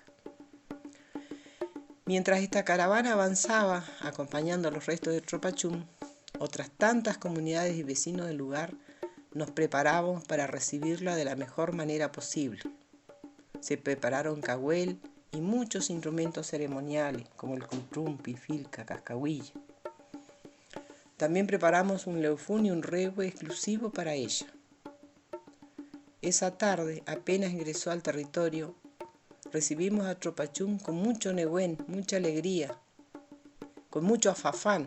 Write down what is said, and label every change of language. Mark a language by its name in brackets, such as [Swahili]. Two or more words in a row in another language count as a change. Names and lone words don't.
[Spanish] Mientras esta caravana avanzaba acompañando los restos de Tropachún, otras tantas comunidades y vecinos del lugar nos preparábamos para recibirla de la mejor manera posible. Se prepararon cahuel y muchos instrumentos ceremoniales como el cultrumpi, filca, cascahuilla. También preparamos un leufún y un rehue exclusivo para ella. Esa tarde, apenas ingresó al territorio, recibimos a Tropachún con mucho negüén, mucha alegría, con mucho afafán.